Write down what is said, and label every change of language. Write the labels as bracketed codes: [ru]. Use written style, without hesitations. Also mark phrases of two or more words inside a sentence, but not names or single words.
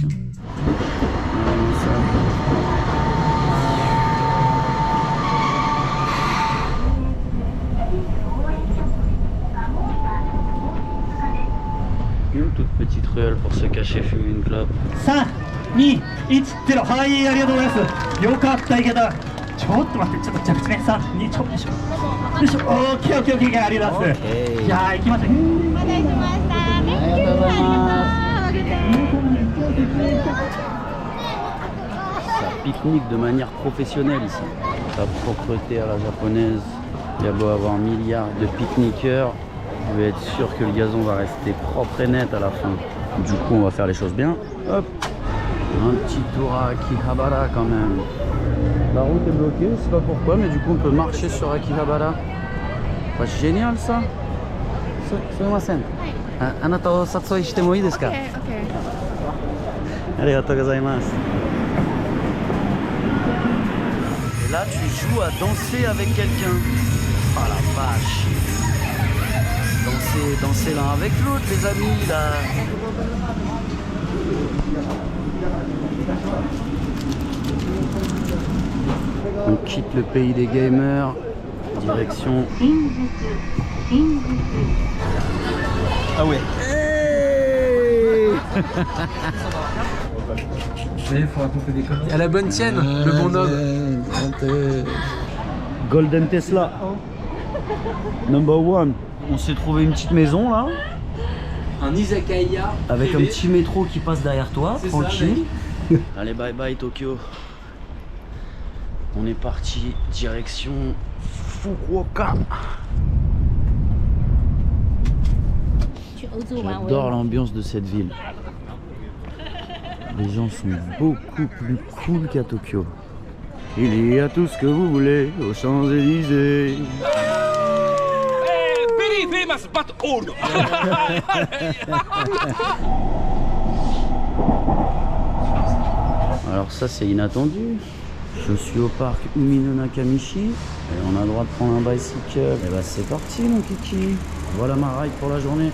[fr] Hein. Ah, ça. Une toute petite ruelle pour se cacher, fumer une clope. [ja] 3、2、1、0。はい、ありがとうございます。よかった、いけた。ちょっと待って、ちょっと着地ね。3、2、ちょっとよいしょ。よいしょ。オッケー、オッケー、オッケー、ありがとうございます。じゃあ、行きましょう。お待たせしました。ありがとうございます。 [fr] Ça pique-nique de manière professionnelle ici. La propreté à la japonaise. Il y a beau avoir milliards de pique-niqueurs, je vais être sûr que le gazon va rester propre et net à la fin. Du coup, on va faire les choses bien. Hop, un petit tour à Akihabara quand même. La route est bloquée, je sais pas pourquoi, mais du coup, on peut marcher sur Akihabara. Pas génial ça. Sumimasen. [ja] あなたを殺意してもいいですか？ありがとうございます. [fr] Et là, tu joues à danser avec quelqu'un. Oh la vache. Danser l'un avec l'autre, les amis, là. On quitte le pays des gamers. Direction... Ah ouais. Il faut raconter des conneries. À la bonne tienne, le bon homme. [en] Golden Tesla. Number one. [fr] On s'est trouvé une petite maison là. Un izakaya. Avec privé. un petit métro qui passe derrière toi, C'est tranquille. Allez, [en] bye bye [fr] Tokyo. On est parti direction Fukuoka. J'adore l'ambiance de cette ville. Les gens sont beaucoup plus cool qu'à Tokyo. Il y a tout ce que vous voulez aux Champs-Élysées. [en] Very famous but old. [fr] Alors ça c'est inattendu. Je suis au parc Umino Nakamichi et on a le droit de prendre un bicycle. Et bah c'est parti mon kiki. Voilà ma ride pour la journée.